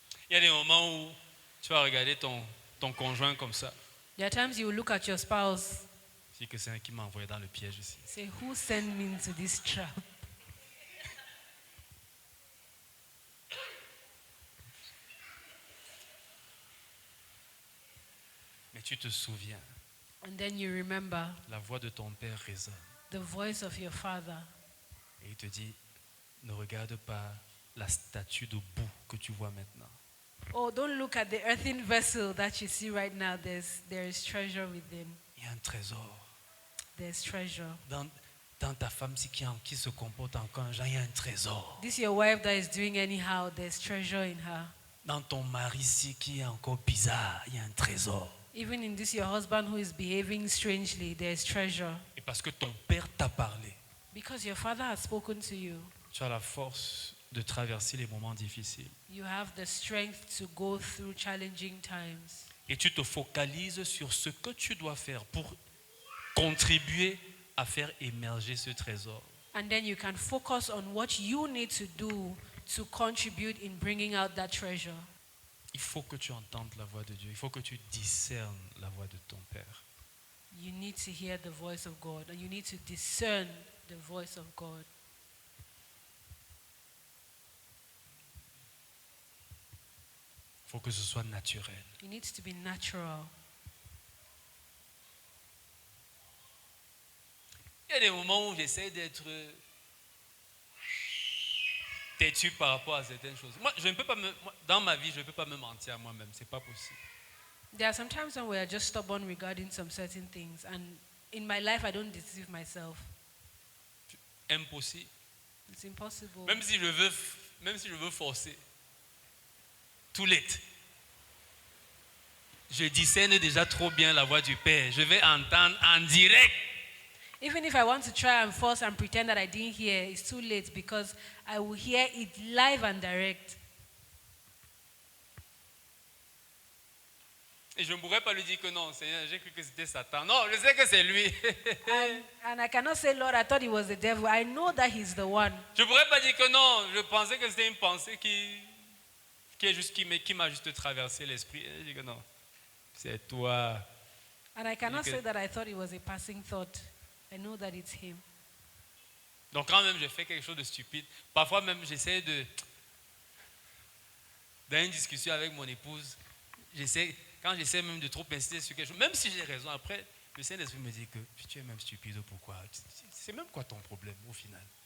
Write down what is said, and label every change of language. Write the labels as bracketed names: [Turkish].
[French] il y a des moments où tu vas regarder ton conjoint comme ça. [English] There are times you will look at your spouse, [French] C'est que c'est un qui m'a envoyé dans le piège ici. [English] say, who sent me into this trap? [French] Mais tu te souviens, [English] And then you remember [French] la voix de ton père résonne. [English] the voice of your father. [French] Et il te dit, ne regarde pas la statue de boue que tu vois maintenant. [English] Oh, don't look at the earthen vessel that you see right now. There is treasure within. [French] Il y a un trésor. [English] There's treasure. [French] Dans ta femme qui se comporte encore un genre, il y a un trésor. [English] This your wife that is doing anyhow, there's treasure in her. [French] Dans ton mari qui est encore bizarre, il y a un trésor. [English] Even in this your husband who is behaving strangely, there's treasure. [French] Et parce que ton père t'a parlé, [English] Because your father has spoken to you. [French] tu as la force de traverser les moments difficiles. [English] You have the strength to go through challenging times. [French] Et tu te focalises sur ce que tu dois faire pour contribuer à faire émerger ce trésor. [English] And then you can focus on what you need to do to contribute in bringing out that treasure. [French] Il faut que tu entendes la voix de Dieu. Il faut que tu discernes la voix de ton Père. [English] You need to hear the voice of God, and you need to discern the voice of God. [French] Il faut que ce soit naturel. [English] It needs to be natural. [French] Il y a des moments où j'essaie d'être têtu par rapport à certaines choses. Moi, dans ma vie, je ne peux pas me mentir à moi-même. C'est pas possible. [English] There are some times when we are just stubborn regarding some certain things, and in my life, I don't deceive myself. [French] Impossible. [English] It's impossible. [French] Même si je veux forcer. [English] Too late. [French] Je discerne déjà trop bien la voix du Père. Je vais entendre en direct. [English] Even if I want to try and force and pretend that I didn't hear, it's too late because I will hear it live and direct. [French] Et je ne pourrais pas lui dire que non, Seigneur, j'ai cru que c'était Satan. Non, je sais que c'est lui. [English] And I cannot say, Lord, I thought it was the devil. I know that he's the one. [French] Je ne pourrais pas dire que non, je pensais que c'était une pensée qui m'a juste traversé l'esprit. Et je dis que non, c'est toi. [English] And I cannot say that I thought it was a passing thought. I know that it's him. [French] Donc quand même je fais quelque chose de stupide, parfois même j'essaie dans une discussion avec mon épouse, quand j'essaie même de trop insister sur quelque chose, même si j'ai raison, après le Saint-Esprit me dit que tu es même stupide, pourquoi? C'est même quoi ton problème au final?